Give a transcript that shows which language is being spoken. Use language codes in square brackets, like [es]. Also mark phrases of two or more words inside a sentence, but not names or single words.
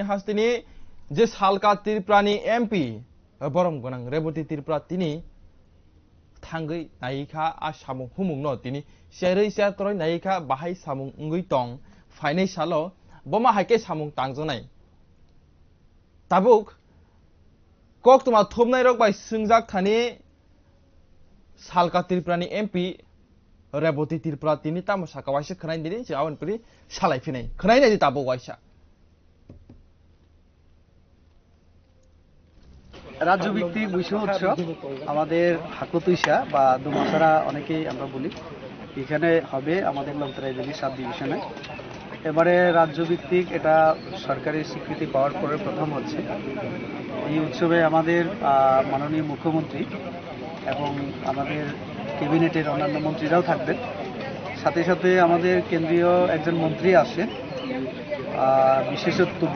[trp] hastini je salka tirprani MP borom gonang reboti tirpra tini thangai naika a samung humung no tini serei ser toroi naika bahai samung ngui tong fainai salo boma haike samung tangjonai tabuk kok tuma thumnai rok bai sungjak thani salka tirprani MP reboti tirpra tini tamo sakawaisa khnain dini je awan puri salai phinai khnain nai tabo waisa [bn] রাজ্যভিত্তিক বৈশু উৎসব আমাদের হাকুতুইসা বা দুমাসারা অনেকেই আমরা বলি এখানে হবে আমাদের লংতরাইজেলি [en] sub division-e [bn] এবারে রাজ্যভিত্তিক এটা সরকারি স্বীকৃতি পাওয়ার পরে প্রথম হচ্ছে এই উৎসবে আমাদের মাননীয় মুখ্যমন্ত্রী এবং আমাদের ক্যাবিনেটের অন্যান্য মন্ত্রীরাও থাকবেন সাথে সাথে আমাদের কেন্দ্রীয় একজন মন্ত্রী আসেন বিশেষত্ববু